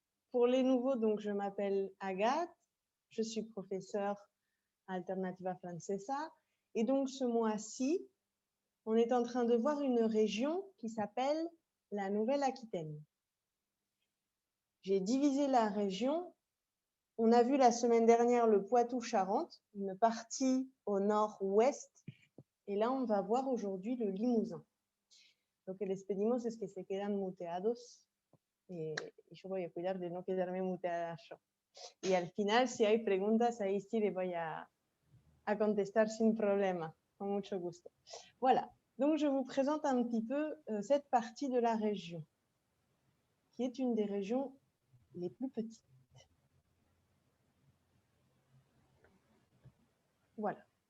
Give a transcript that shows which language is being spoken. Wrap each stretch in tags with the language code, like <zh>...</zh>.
<fr>Pour les nouveaux, donc je m'appelle Agathe, je suis professeure à Alternativa Francesa, et donc ce mois-ci, on est en train de voir une région qui s'appelle la Nouvelle-Aquitaine. J'ai divisé la région. On a vu la semaine dernière le Poitou-Charentes, une partie au nord-ouest, et là on va voir aujourd'hui le Limousin.</fr> <es>Lo que les pedimos es que se quedan muteados y yo voy a cuidar de no quedarme muteada yo. Y al final, si hay preguntas, ahí sí les voy a contestar sin problema, con mucho gusto.</es> <fr>Voilà, donc je vous présente un petit peu cette partie de la région, qui est une des régions les plus petites. Voilà.</fr>